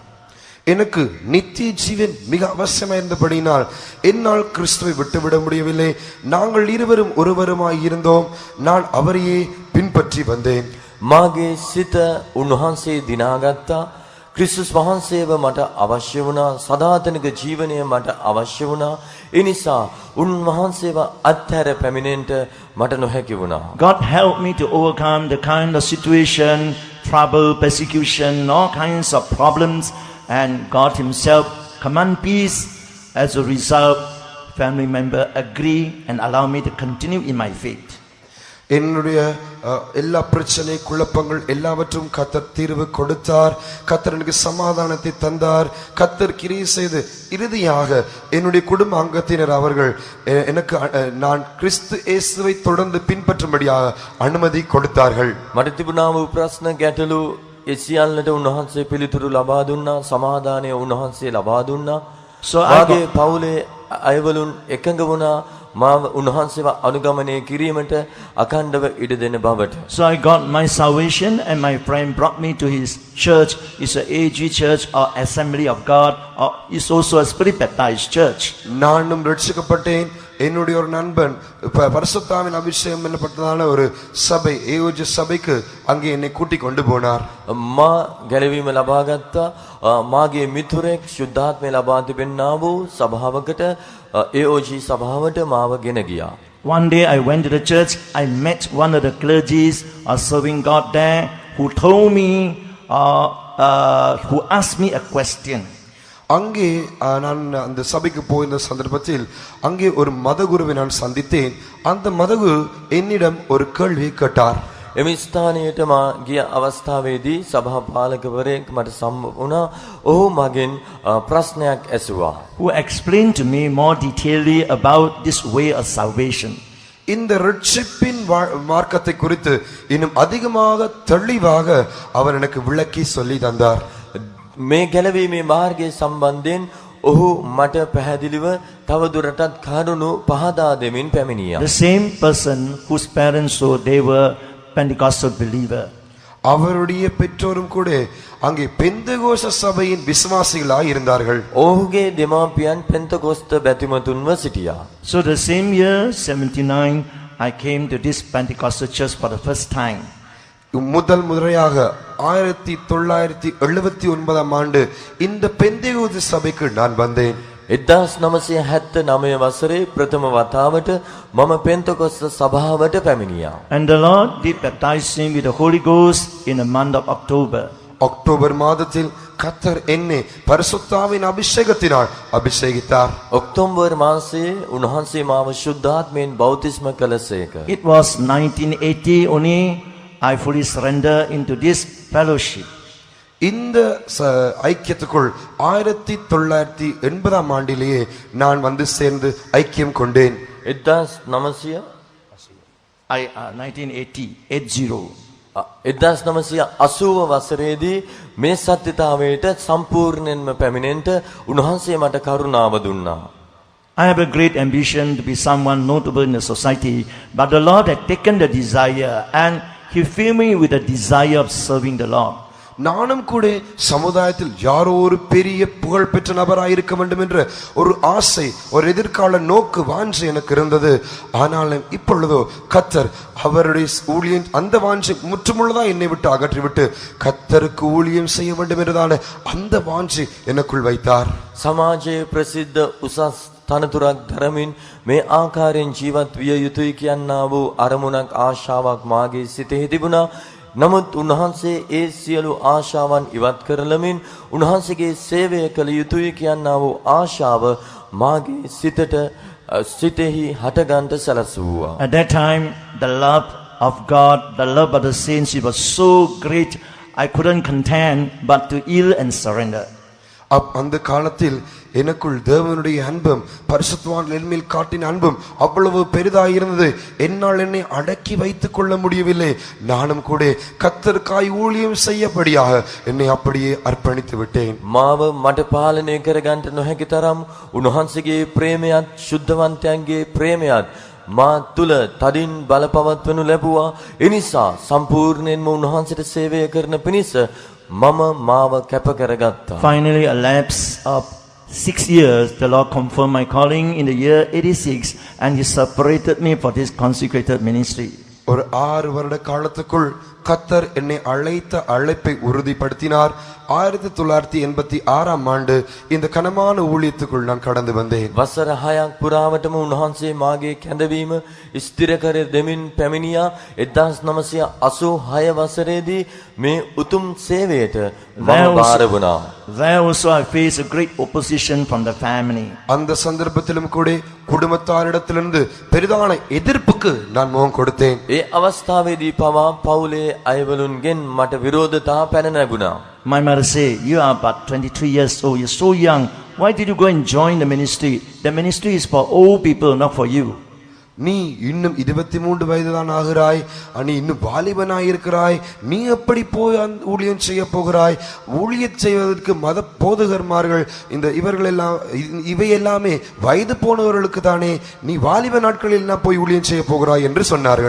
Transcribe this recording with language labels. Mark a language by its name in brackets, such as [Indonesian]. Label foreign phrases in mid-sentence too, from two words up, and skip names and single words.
[Tamil] எனக்கு நித்திய ஜீவன் மிக அவசியமாக இருந்தபடினால் என்னால் கிறிஸ்துவை விட்டுவிட முடியவில்லை. நாங்கள் இருவரும் ஒருவருமாய் இருந்தோம். நான் அவரையே பின்பற்றி வந்தேன். [Sinhala] මාගේ සිත උන්වහන්සේ දිනාගත්තා. ක්‍රිස්තුස් වහන්සේව මට අවශ්‍ය වුණා. සදාතනික ජීවනය මට අවශ්‍ය වුණා. ඒ නිසා උන්වහන්සේව අත්හැර පැමිණෙන්නට මට නොහැකි වුණා. [English] God helped me to overcome the kind of situation, trouble, persecution, all kinds of problems, and God himself command peace. As a result, family member agree and allow me to continue in my faith. [Tamil] என்னுடைய எல்லா பிரச்சனை குழப்பங்கள் எல்லாவற்றும் கர்த்தர் தீர்வு கொடுத்தார். கர்த்தர் எனக்கு சமாதானத்தை தந்தார். கர்த்தர் கிரியை செய்து இறுதியாக என்னுடைய குடும்ப அங்கத்தினர் அவர்கள் எனக்கு நான் கிறிஸ்து இயேசுவை தொடர்ந்து பின்பற்றும்படியாக அனுமதி கொடுத்தார்கள். [Sinhala] මට තිබුණා වූ ප්‍රශ්න ගැටලු ඒ සියල්ලට උන්වහන්සේ පිළිතුරු ලබා දුන්නා. සමාදානය උන්වහන්සේ ලබා දුන්නා. මාගේ පවුලේ අයවලුන් එකඟ වුණා. මාව උන්වහන්සේව අනුගමනය කිරීමට අඛණ්ඩව ඉඩ දෙන බවට. [English] So I got my salvation and my friend brought me to his church. It's a AG church or Assembly of God, or it's also a Spirit Baptized church. [Tamil] நானும் ரட்சிக்கப்பட்டேன். என்னுடைய ஒரு நண்பன் பரிசுத்தாவின் அபிஷேகம் என்னப்பட்டதான ஒரு சபை ஏஓஜி சபைக்கு அங்கே என்னை கூட்டிக் கொண்டு போனார். [Sinhala] මා ගැලවීම ලබා ගත්තා. මාගේ මිතුරෙක් ශුද්ධාත්මය ලබා තිබෙන්නා වූ සභාවකට AOG සභාවට මාව ගෙන ගියා. [English] One day I went to the church. I met one of the clergies serving God there who told me, who asked me a question. [Tamil] அங்கே நான் அந்த சபைக்கு போயிருந்த சந்தர்ப்பத்தில் அங்கே ஒரு மதகுருவை நான் சந்தித்தேன். அந்த மதகுரு என்னிடம் ஒரு கேள்வியை கேட்டார். [Sinhala] එම ස්ථානයට මා ගිය අවස්ථාවේදී සභාපාලකවරයෙක් මට සම්බ වුණා. ඔහු මගෙන් ප්‍රශ්නයක් ඇසුවා. [English] Who explained to me more detailedly about this way of salvation. [Tamil] இந்த ரட்சிப்பின் மார்க்கத்தை குறித்து இன்னும் அதிகமாக தெளிவாக அவர் எனக்கு விளக்கி சொல்லி தந்தார். [Sinhala] මේ ගැලවීමේ මාර්ගයේ සම්බන්ධයෙන් ඔහු මට පැහැදිලිව තවදුරටත් කරුණු පහදා දෙමින් පැමිණියා. [English] The same person whose parents so they were Pentecostal believer. [Tamil] அவருடைய பெற்றோரும் கூட அங்கே பெந்தகோஸ்த சபையின் விசுவாசிகளாய் இருந்தார்கள். [Sinhala] ඔහුගේ දෙමාපියන් පෙන්තකොස්ත බැතිමතුන්ව සිටියා. [English] So the same year 79 I came to this Pentecostal church for the first time. [Tamil] முதல் முறையாக 1979 ஆண்டு இந்த பெந்தகோஸ்து சபைக்கு நான் வந்தேன். [Sinhala] 1979 වසරේ ප්‍රථම වතාවට මම පෙන්තකොස්ත සභාවට පැමිණියා. [English] And the Lord did baptize me with the Holy Ghost in the month of October. [Tamil] அக்டோபர் மாதத்தில் கர்த்தர் என்னை பரிசுத்தாவின் அபிஷேகத்தினால் அபிஷேகித்தார். [Sinhala] ඔක්තෝබර් මාසයේ උන්වහන්සේ මාව ශුද්ධාත්මයෙන් බෞතිස්ම කළසේක. [English] It was 1980 only I fully surrender into this fellowship. [Tamil] இந்த ஐக்கியத்துக்குள் 1980 ஆண்டிலேயே நான் வந்து சேர்ந்து ஐக்கியம் கொண்டேன். [Sinhala] 1980 වසරේදී මේ සත්‍යතාවයට සම්පූර්ණයෙන්ම පැමිණෙන්න උන්වහන්සේ මට කරුණාව දුන්නා. [English] I have a great ambition to be someone notable in the society, but the Lord had taken the desire and He filled me with the desire of serving the Lord. [Tamil] நானும் கூட சமுதாயத்தில் யாரோ ஒரு பெரிய புகழ் பெற்ற நபராக இருக்க வேண்டும் என்ற ஒரு ஆசை, ஒரு எதிர்கால நோக்கு வாஞ்சை எனக்கு இருந்தது. ஆனாலும் இப்பொழுதோ கர்த்தர் அவருடைய ஊழியம் அந்த வாஞ்சை முற்றுமுழுதா என்னை விட்டு அகற்றிவிட்டு கர்த்தருக்கு ஊழியம் செய்ய வேண்டும் என்றதான அந்த வாஞ்சை எனக்குள் வைத்தார். [Sinhala] සමාජයේ ප්‍රසිද්ධ උසස් තනතුරක් දරමින් මේ ආකාරයෙන් ජීවත් විය යුතුයි කියනා වූ අරමුණක් ආශාවක් මාගේ සිතෙහි තිබුණා. නමුත් උන්වහන්සේ ඒ සියලු ආශාවන් ඉවත් කරලමින් උන්වහන්සේගේ සේවය කළ යුතුයි කියනා වූ ආශාව මාගේ සිතෙහි හටගන්ට සැලසුවා. [English] At that time, the love of God, the love of the saints, it was so great, I couldn't contend but to yield and surrender. [Tamil] அந்த காலத்தில் எனக்குள் தேவனுடைய அன்பும் பரிசுத்தவான் என்மேல் காட்டின அன்பும் அவ்வளவு பெரிதாக இருந்தது. என்னால் என்னை அடக்கி வைத்துக் கொள்ள முடியவில்லை. நானும் கூட கர்த்தருக்காய் ஊழியம் செய்யபடியாக என்னை அப்படியே அர்ப்பணித்து விட்டேன். [Sinhala] මාව මට පාලනය කරගන්නට නොහැකි තරම් උන්වහන්සේගේ ප්‍රේමයත් ශුද්ධවන්තයන්ගේ ප්‍රේමයත් මා තුල තදින් බලපවත්වනු ලැබුවා. එනිසා සම්පූර්ණයෙන්ම උන්වහන්සේට සේවය කරන පිණිස මම මාව කැප කරගත්තා. [English] Finally, a lapse of 6 years, the Lord confirmed my calling in the year 86 and He separated me for this consecrated ministry. [Tamil] ஒரு 6 வருட காலத்துக்குள் கர்த்தர் என்னை அழைத்த அழைப்பை உறுதிப்படுத்தினார். 1986 ஆண்டு இந்த கனமான ஊழியத்துக்குள் நான் கடந்து வந்தேன். [Sinhala] වසර 6ක් පුරාවටම උන්වහන්සේ මාගේ කැඳවීම ස්ථිර කර දෙමින් පැමිණියා. 1986 වසරේදී මේ උතුම් සේවයට මම බාර වුණා. [English] There also I faced a great opposition from the family. [Tamil] அந்த சந்தர்ப்பத்திலும் கூட குடும்பத்தாரிடத்திலிருந்து பெரிதான எதிர்ப்புக்கு நான் முகம் கொடுத்தேன். [Sinhala] ඒ අවස්ථාවේදී පවා පවුලේ අයවලුන්ගෙන් මට විරෝධතා පැන නැගුණා. [English] My mother said, "You are but 23 years old, you're so young. Why did you go and join the ministry? The ministry is for old people, not for you." [Tamil] நீ இன்னும் 23 வயதுதான் ஆகிறாய், நீ இன்னும் வாலிபனாய் இருக்கிறாய், நீ எப்படி போய் ஊழியம் செய்ய போகிறாய்? ஊழியம் செய்வதற்கு மத போதகர்மார்கள் இவர்கள் எல்லாம் இவை எல்லாமே வயது போனவர்களுக்கு தானே, நீ வாலிப நாட்களில் என்ன போய் ஊழியம் செய்ய போகிறாய் என்று சொன்னார்கள்.